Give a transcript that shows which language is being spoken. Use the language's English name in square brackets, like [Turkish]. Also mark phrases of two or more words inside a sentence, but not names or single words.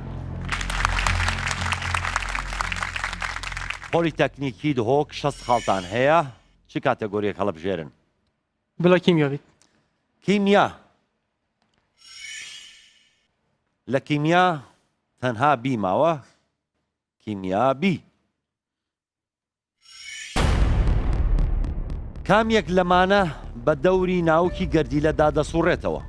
[Central Kurdish] پۆلیتەکنیکی دهۆک 60 خاڵتان هەیە چ کاتەگۆریەک هەڵبژێرن؟ [Kurdish] بلا كيمياء بيت [Central Kurdish] کیمیا. لە کیمیا تەنها بی ماوە کیمیا بی. کامیەک لەمانە بە دەوری ناوکی گەردیلەدا دەسوڕێتەوە؟